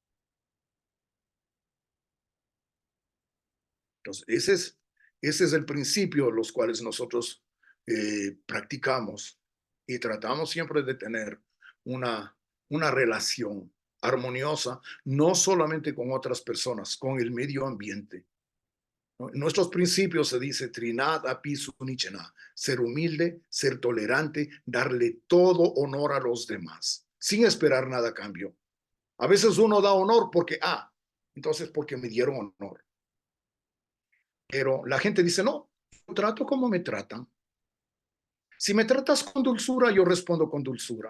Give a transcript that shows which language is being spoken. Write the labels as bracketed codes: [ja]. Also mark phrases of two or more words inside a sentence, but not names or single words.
[es] Entonces, ese es el principio los cuales nosotros practicamos y tratamos siempre de tener una relación armoniosa, no solamente con otras personas, con el medio ambiente. En nuestros principios se dice [sa] तृणाद् अपि सुनीचेन, [es] ser humilde, ser tolerante, darle todo honor a los demás, sin esperar nada a cambio. A veces uno da honor porque, entonces porque me dieron honor. Pero la gente dice, no, yo trato como me tratan. Si me tratas con dulzura, yo respondo con dulzura.